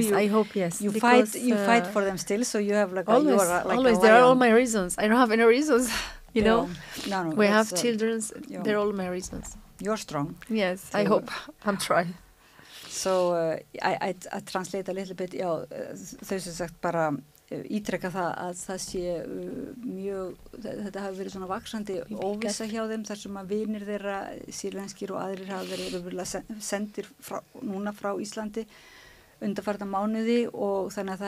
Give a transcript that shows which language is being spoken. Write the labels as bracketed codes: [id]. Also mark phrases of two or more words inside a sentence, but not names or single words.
[en] yes, I hope, yes. You because, fight for them still, so you have like always, you are like always. a There are all lion. my reasons. I don't have any reasons, you know. No, We have that's, children. yeah. They're all my reasons. You're strong. Yes, So, I hope. I'm trying. So I translate a little bit, [is] já, þau sem sagt bara ítreka það sé mjög, þetta hafi verið svona vaxandi óvissa hjá þeim þar sem að vinir þeirra, sýrlenskir og aðrir hafa verið sendir núna frá Íslandi undanfarna mánuði og þannig að það